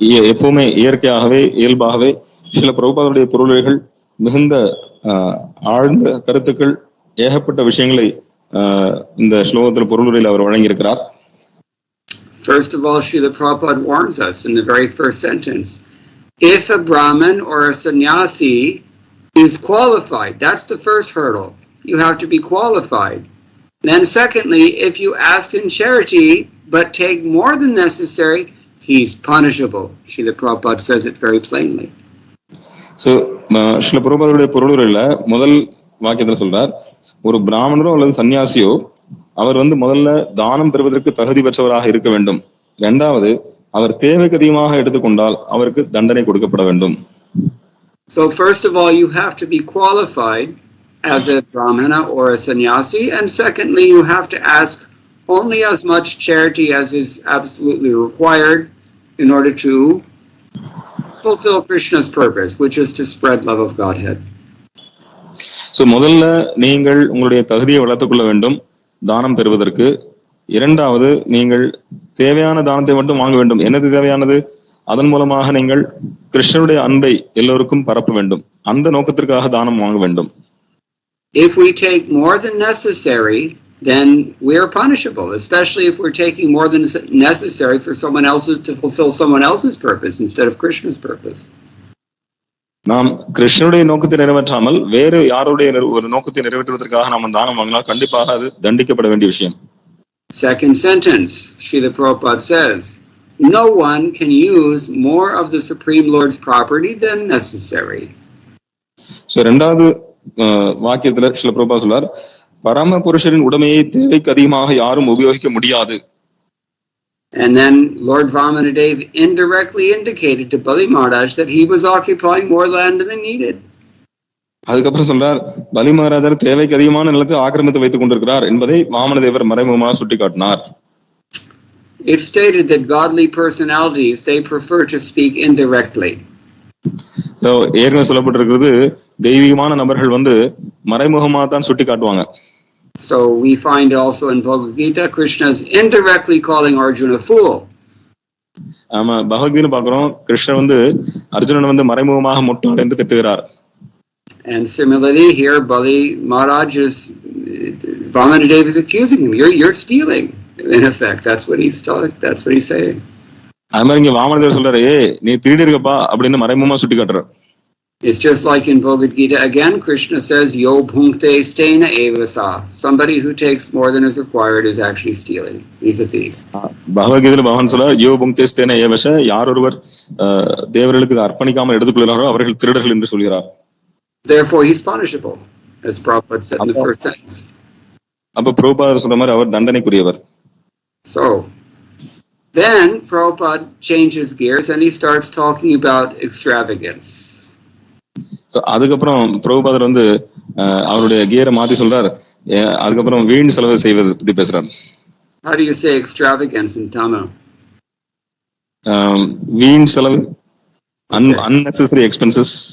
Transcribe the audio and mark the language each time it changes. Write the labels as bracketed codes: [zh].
[ta] எப்பவுமே இயற்கையாகவே இயல்பாகவே சில பிரபுபாதருடைய பொருளுரைகள் மிகுந்த ஆழ்ந்த கருத்துக்கள் ஏகப்பட்ட விஷயங்களை இந்த ஸ்லோகத்தில் பொருளுரையில் அவர் வழங்கியிருக்கிறார். [en] First of all, Srila Prabhupada warns us in the very first sentence, if a Brahmin or a sannyasi is qualified, that's the first hurdle. You have to be qualified. Then secondly, if you ask in charity but take more than necessary, he's punishable. Srila Prabhupada says it very plainly. [ta] So, Srila Prabhupada பொருளுரையில முதல் வாக்கியத்துல சொல்றார், ஒரு பிராமணரோ அல்லது சன்னியாசியோ அவர் வந்து முதல்ல தானம் பெறுவதற்கு தகுதி பெற்றவராக இருக்க வேண்டும். இரண்டாவது, அவர் தேவைக்கு அதிகமாக எடுத்துக்கொண்டால் அவருக்கு தண்டனை கொடுக்கப்பட வேண்டும். [en] So first of all, you have to be qualified as a brahmana or a sannyasi, and secondly, you have to ask only as much charity as is absolutely required in order to fulfill Krishna's purpose, which is to spread love of Godhead. [ta] So முதல்ல நீங்கள் உங்களுடைய தகுதியை வளர்த்துக் கொள்ள வேண்டும் தானம் பெறுவதற்கு. இரண்டாவது, நீங்கள் தேவையான தானத்தை மட்டும் வாங்க வேண்டும். என்னது தேவையானது? அதன் மூலமாக நீங்கள் கிருஷ்ணனுடைய அன்பை எல்லோருக்கும் பரப்ப வேண்டும். அந்த நோக்கத்திற்காக தானம் வாங்க வேண்டும். [en] If we take more than necessary, then we are punishable, especially if we're taking more than necessary for someone else's to fulfill someone else's purpose instead of Krishna's purpose. [ta] நாம் கிருஷ்ணனுடைய நோக்கத்தை நிறைவேற்றாமல் வேறு யாருடைய ஒரு நோக்கத்தை நிறைவேற்றுவதற்காக நாம் தானம் வாங்கினால் கண்டிப்பாக அது தண்டிக்கப்பட வேண்டிய விஷயம். [en] Second sentence, Srila Prabhupada says, no one can use more of the Supreme Lord's property than necessary. [ta] So இரண்டாவது வாக்கியத்துல ஸ்ரீல பிரபுபாத் சொல்றார், பரம புருஷரின் உடைமையை தேவைக்கு அதிகமாக யாரும் உபயோகிக்க முடியாது. [en] And then Lord Vamanadev indirectly indicated to Bali Maharaj that he was occupying more land than needed. [ta] அதுக்கப்புறம் சொல்றார், பலி மகாராஜர் தேவைக்கு அதிகமான நிலத்தை ஆக்கிரமித்து வைத்துக் கொண்டிருக்கிறார் என்பதை வாமனதேவர் மறைமுகமாக சுட்டிக்காட்டினார். [en] It stated that godly personalities, they prefer to speak indirectly. [ta] So ஏற்கனவே சொல்லப்பட்டிருக்கிறது, தெய்வீகமான நபர்கள் வந்து மறைமுகமாக தான் சுட்டி காட்டுவாங்க. [en] So we find also in Bhagavad Gita, Krishna is indirectly calling Arjuna a fool. [ta] ஆமா, பகவத்கீதை பார்க்கிறோம், கிருஷ்ணர் வந்து அர்ஜுனன் வந்து மறைமுகமாக முட்டாள் என்று திட்டுகிறார். [en] And similarly here, Bali Maharaj is, Vamanadev is accusing him. You're stealing. In effect, that's what he's saying. [ta] அது மாதிரி இங்க வாமனதேவர் சொல்றாரு, நீ திருடி இருக்கப்பா அப்படின்னு மறைமுகமா சுட்டி காட்டுறார். [en] It's just like in Bhagavad Gita again, Krishna says, [sa] Yo bhunkte stena evasa. [en] Somebody who takes more than is required is actually stealing. He's a thief. [ta] பகவத்கீதையில பகவான் சொல்றார், [sa] யோ புங்க்தே ஸ்தேன ஏவச, [ta] யார் ஒருவர் தேவர்களுக்கு அர்ப்பணிக்காமல் எடுத்துக்கொள்கிறாரோ அவர்கள் திருடர்கள் என்று சொல்கிறார். [en] Therefore he's punishable, as Prabhupada said in the first sentence. [ta] அப்ப பிரபுபாதர் சொன்ன மாதிரி அவர் தண்டனைக்குரியவர். [en] So then Prabhupada changes gears and he starts talking about extravagance. [ta] அதுக்கப்புறம் பிரபுபாதர் வந்து அவருடைய கியரை மாத்தி சொல்றார், அதுக்கப்புறம் வீண் செலவு செய்வது பத்தி பேசுறார். [en] How do you say extravagance in Tamil? [ta] வீண் செலவு, [en] unnecessary expenses.